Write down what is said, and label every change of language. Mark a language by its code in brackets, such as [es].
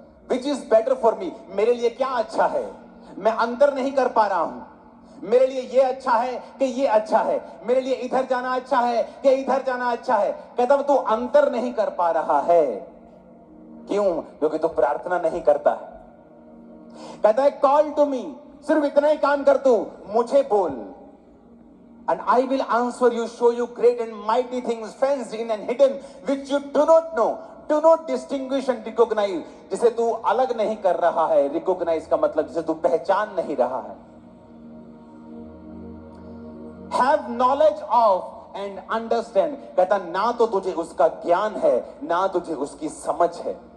[en] Which is better for me, [hi] मेरे लिए क्या अच्छा है, मैं अंतर नहीं कर पा रहा हूं। मेरे लिए ये अच्छा है कि ये अच्छा है, मेरे लिए इधर जाना अच्छा है कि इधर जाना अच्छा है। कहता तू अंतर नहीं कर पा रहा है, क्यों? क्योंकि तू प्रार्थना नहीं करता है। [en] कहता है call to me, [hi] सिर्फ इतना ही काम कर, तू मुझे बोल, [en] and I will answer you, show you great and mighty things fenced in and hidden, which you do not know. Do not distinguish and recognize, [hi] जिसे तू अलग नहीं कर रहा है। रिकॉग्नाइज का मतलब जिसे तू पहचान नहीं रहा है। [en] Have knowledge of and understand, [hi] कहता ना तो तुझे उसका ज्ञान है ना तुझे उसकी समझ है।